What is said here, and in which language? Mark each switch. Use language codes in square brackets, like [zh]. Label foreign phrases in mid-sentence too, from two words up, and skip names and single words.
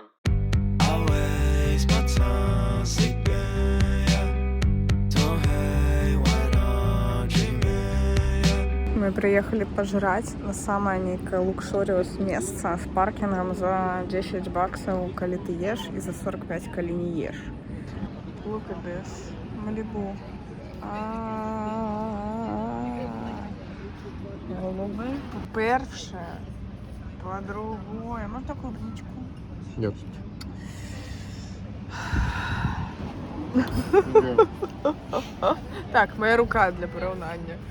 [en] I waste my time sleeping, yeah. Don't hate when I'm dreaming, yeah. [be] Мы прыехалі пажраць на самае нейкае лукшорыус месца з паркінгам за 10 баксаў, калі ты еш, і за 45, калі не еш. [en] Look at this. [uk] Малібу. Голуби. По-перше. По-другое. Можна таку водичку? [ru] Нет. [uk] Так, моя рука для порівняння.